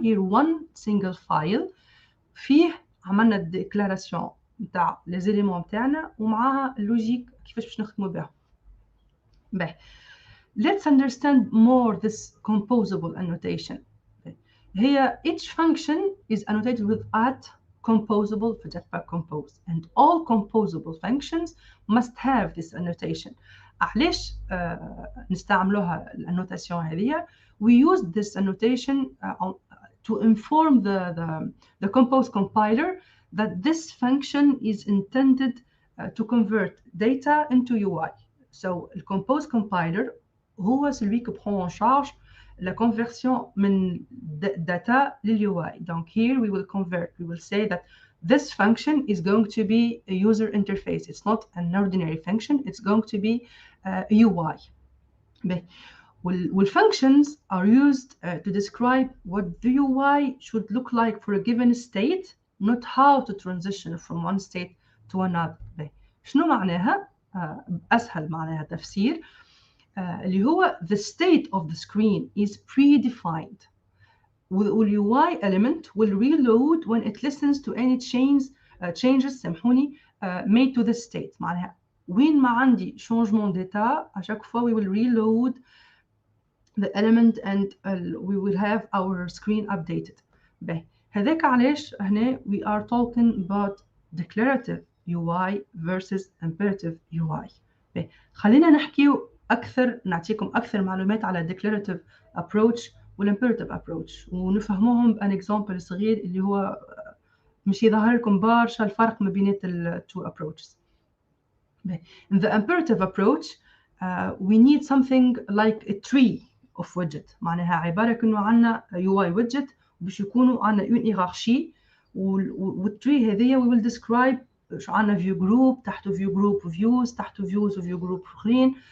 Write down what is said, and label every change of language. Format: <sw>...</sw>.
<en>Here one single file</en> <ar>فيه عملنا الديكلاراسيون نتاع لي زيليمون نتاعنا ومعاها اللوجيك كيفاش باش نخدموا بها.</ar> <en>Let's understand more this composable annotation. Here each function is annotated with @composable for Jetpack Compose, and all composable functions must have this annotation.</en> <ar>علاش نستعملوها الانوتاسيون هذه؟</ar> <en>We use this annotation to inform the Compose compiler that this function is intended to convert data into UI. So the Compose compiler</en> <ar>هو</ar> <fr>celui qui prend en charge la conversion من data لل UI.</fr> <en>Donc here we will convert. We will say that this function is going to be a user interface. It's not an ordinary function. It's going to be a UI. Well, functions are used to describe what the UI should look like for a given state, not how to transition from one state to another.</en> <ar>شنو معناها؟ أسهل معناها تفسير. اللي هو</ar> <en>the state of the screen is predefined. The UI element will reload when it listens to any changes</en> <ar>سامحوني</ar> <en>made to the state.</en> <ar>معناها وين ما عندي</ar> <fr>changement d'état à chaque fois</fr> <en>we will reload the element and we will have our screen updated.</en> <ar>هذاك علاش هنا</ar> <en>we are talking about declarative UI versus imperative UI.</en> <ar>خلينا نحكيو أكثر، نعطيكم أكثر معلومات على declarative approach والimperative approach ونفهموهم بأن example صغير اللي هو مش يظهر لكم برشا الفرق ما بين ال two approaches.</ar> <en>In the imperative approach, we need something like a tree of widget.</en> <ar>معناها عبارة كأنه عنا UI widget باش يكونوا عنا</ar> <fr>une hiérarchie</fr> <ar>والtree هذية</ar> <en>we will describe</en> <ar>عنا view group تحته view group views تحته views view group آخرين.</ar>